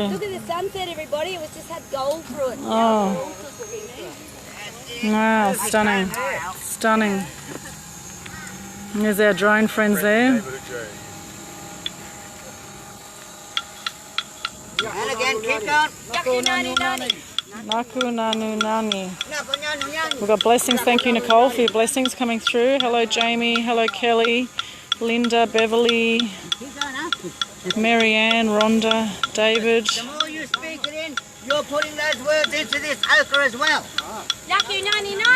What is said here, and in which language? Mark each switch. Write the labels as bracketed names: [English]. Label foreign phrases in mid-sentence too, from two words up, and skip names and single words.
[English] Look at the sunset, everybody. It was just had gold through it. Oh. Gold was what we need. Wow, stunning. Stunning. And there's our drone friends there. And again, keep going. Naku nanu nani. Nakonyani. We've got blessings. Thank you, Nicole, for your blessings coming through. Hello, Jamie. Hello, Kelly. Linda, Beverly, Keep going, huh? Marianne, Rhonda, David. The more you speak it in, you're putting those words into this ochre as well. Yaku nani nani.